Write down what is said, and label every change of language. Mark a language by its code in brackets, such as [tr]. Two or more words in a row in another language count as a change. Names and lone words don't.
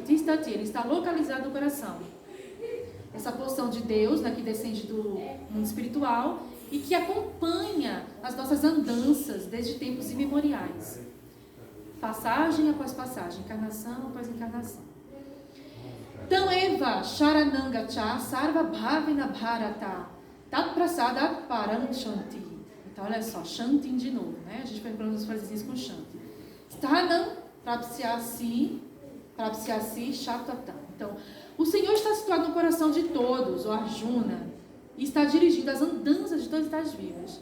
[pt] Tistati, ele está localizado no coração. Essa porção de Deus, né, que descende do mundo espiritual e que acompanha as nossas andanças desde tempos imemoriais. Passagem após passagem, encarnação após encarnação. Então, [sa] एव शरणङ्गच्छ सर्व भाविन भारत तत् प्रसाद परम् शान्ति. [pt] Então, olha só, Shanti de novo, né? A gente vai falando as frasezinhas com Shanti. [sa] स्थानम् प्राप्स्यसि शततम्. [pt] Então, o Senhor está situado no coração de todos, o Arjuna, e está dirigindo as andanças de todas as vivas.